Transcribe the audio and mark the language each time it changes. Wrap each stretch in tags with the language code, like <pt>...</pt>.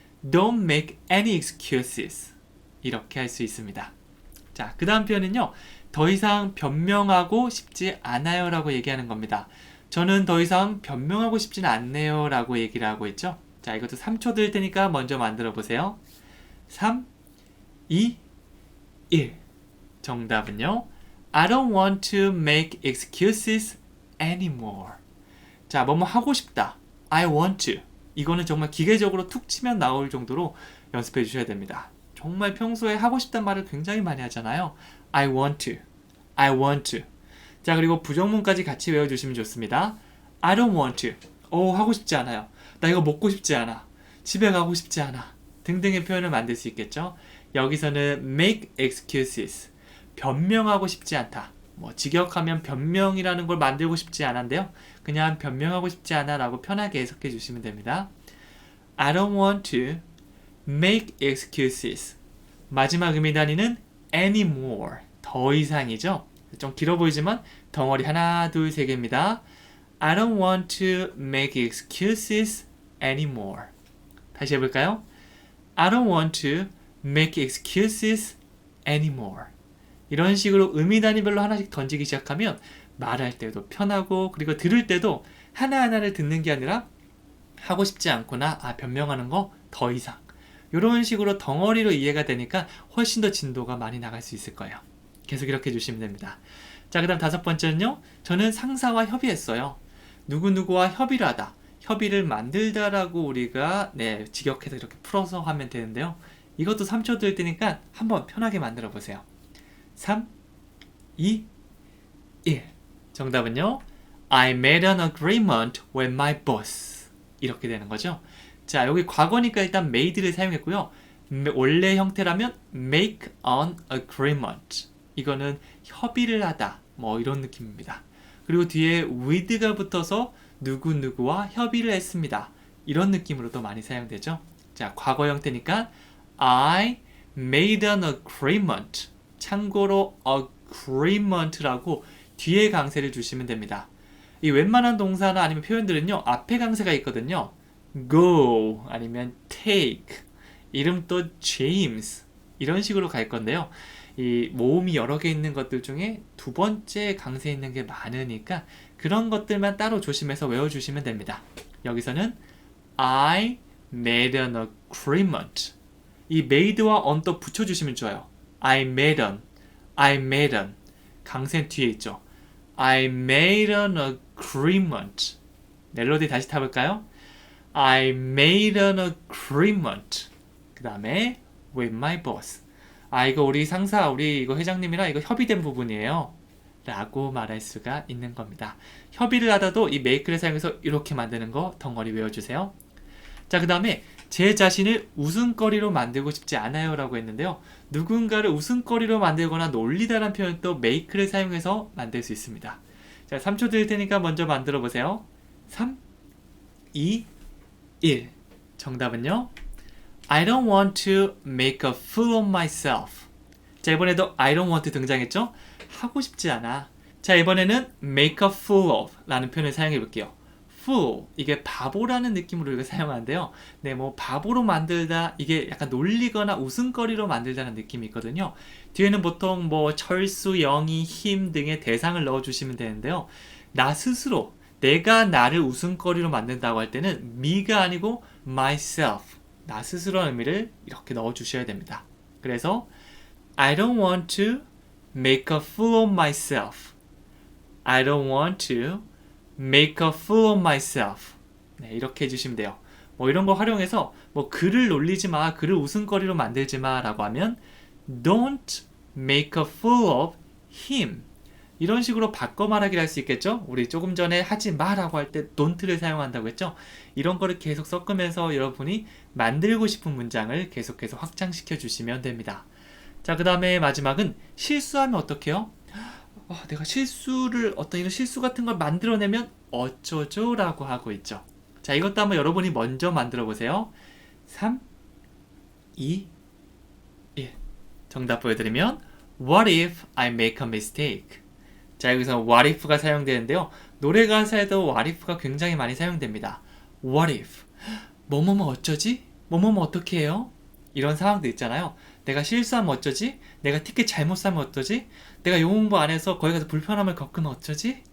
<en>Don't make any excuses.</en> <ko>이렇게 할 수 있습니다. 자, 그 다음 표현은요, 더 이상 변명하고 싶지 않아요 라고 얘기하는 겁니다. 저는 더 이상 변명하고 싶진 않네요 라고 얘기를 하고 있죠. 자, 이것도 3초 드릴 테니까 먼저 만들어 보세요. 3, 2, 1. 정답은요,</ko> <en>I don't want to make excuses anymore.</en> <ko>자, 뭐뭐 하고 싶다.</ko> <en>I want to.</en> <ko>이거는 정말 기계적으로 툭 치면 나올 정도로 연습해 주셔야 됩니다. 정말 평소에 하고 싶단 말을 굉장히 많이 하잖아요.</ko> <en>I want to. I want to.</en> <ko>자, 그리고 부정문까지 같이 외워주시면 좋습니다.</ko> <en>I don't want to.</en> <ko>하고 싶지 않아요. 나 이거 먹고 싶지 않아. 집에 가고 싶지 않아. 등등의 표현을 만들 수 있겠죠. 여기서는</ko> <en>make excuses.</en> <ko>변명하고 싶지 않다. 뭐 직역하면 변명이라는 걸 만들고 싶지 않은데요. 그냥 변명하고 싶지 않아 라고 편하게 해석해 주시면 됩니다.</ko> <en>I don't want to make excuses.</en> <ko>마지막 음이 다니는 anymore. 더 이상이죠. 좀 길어 보이지만 덩어리 하나, 둘, 세 개입니다.</ko> <en>I don't want to make excuses anymore.</en> <ko>다시 해볼까요?</ko> <en>I don't want to make excuses anymore.</en> <ko>이런 식으로 음이 단위별로 하나씩 던지기 시작하면 말할 때도 편하고, 그리고 들을 때도 하나하나를 듣는 게 아니라 하고 싶지 않거나 변명하는 거 더 이상, 이런 식으로 덩어리로 이해가 되니까 훨씬 더 진도가 많이 나갈 수 있을 거예요. 계속 이렇게 해주시면 됩니다. 자, 그 다음 5번째는요. 저는 상사와 협의했어요. 누구누구와 협의를 하다. 협의를 만들다라고 우리가 직역해서 이렇게 풀어서 하면 되는데요. 이것도 3초 드릴 테니까 한번 편하게 만들어 보세요. 3, 2, 1. 정답은요,</ko> <en>I made an agreement with my boss.</en> <ko>이렇게 되는 거죠. 자, 여기 과거니까 일단 made를 사용했고요. 원래 형태라면 make an agreement. 이거는 협의를 하다, 뭐 이런 느낌입니다. 그리고 뒤에 with가 붙어서 누구누구와 협의를 했습니다. 이런 느낌으로도 많이 사용되죠. 자, 과거 형태니까</ko> <en>I made an agreement.</en> <ko>참고로 agreement라고 뒤에 강세를 주시면 됩니다. 이 웬만한 동사나 아니면 표현들은요, 앞에 강세가 있거든요. go 아니면 take, 이름도 James, 이런 식으로 갈 건데요. 이 모음이 여러 개 있는 것들 중에 두 번째 강세 있는 게 많으니까 그런 것들만 따로 조심해서 외워주시면 됩니다. 여기서는</ko> <en>I made an agreement.</en> <ko>이 made와 on 또 붙여주시면 좋아요.</ko> <en>I made an, I made an.</en> <ko>강세 뒤에 있죠.</ko> <en>I made an agreement.</en> <ko>멜로디 다시 타볼까요?</ko> <en>I made an agreement.</en> <ko>그 다음에</ko> <en>with my boss.</en> <ko>이거 우리 상사, 우리 이거 회장님이랑 이거 협의된 부분이에요. 라고 말할 수가 있는 겁니다. 협의를 하다도 이 make를 사용해서 이렇게 만드는 거 덩어리 외워주세요. 자, 그 다음에 제 자신을 웃음거리로 만들고 싶지 않아요 라고 했는데요. 누군가를 웃음거리로 만들거나 놀리다라는 표현도 make를 사용해서 만들 수 있습니다. 자, 3초 드릴 테니까 먼저 만들어 보세요. 3, 2, 1. 정답은요,</ko> <en>I don't want to make a fool of myself.</en> <ko>자, 이번에도</ko> <en>I don't want</en> <ko>등장했죠? 하고 싶지 않아. 자, 이번에는 make a fool of 라는 표현을 사용해 볼게요. fool, 이게 바보라는 느낌으로 이거 사용하는데요. 네, 뭐 바보로 만들다, 이게 약간 놀리거나 웃음거리로 만들다는 느낌이 있거든요. 뒤에는 보통 뭐 철수, 영희, 힘 등의 대상을 넣어주시면 되는데요. 나 스스로, 내가 나를 웃음거리로 만든다고 할 때는 me가 아니고 myself, 나 스스로의 의미를 이렇게 넣어주셔야 됩니다. 그래서</ko> <en>I don't want to make a fool of myself. I don't want to make a fool of myself.</en> <ko>네, 이렇게 해주시면 돼요. 뭐 이런 거 활용해서 뭐 그를 놀리지 마, 그를 웃음거리로 만들지 마 라고 하면</ko> <en>don't make a fool of him.</en> <ko>이런 식으로 바꿔 말하기를 할 수 있겠죠? 우리 조금 전에 하지 마라고 할 때 don't를 사용한다고 했죠? 이런 거를 계속 섞으면서 여러분이 만들고 싶은 문장을 계속해서 확장시켜 주시면 됩니다. 자, 자, 그 다음에 마지막은 실수하면 어떡해요? 내가 실수를 어떤 이런 실수 같은 걸 만들어내면 어쩌죠? 라고 하고 있죠. 자, 이것도 한번 여러분이 먼저 만들어 보세요. 3, 2, 1. 정답 보여드리면</ko> <en>What if I make a mistake?</en> <ko>자, 여기서 what if가 사용되는데요. 노래 가사에도 what if가 굉장히 많이 사용됩니다.</ko> <en>What if?</en> <ko>뭐뭐뭐 어쩌지? 뭐뭐뭐 어떻게 해요? 이런 상황도 있잖아요. 내가 실수하면 어쩌지? 내가 티켓 잘못 사면 어쩌지? 내가 영어 공부 안 해서 거기 가서 불편함을 겪으면 어쩌지?</ko>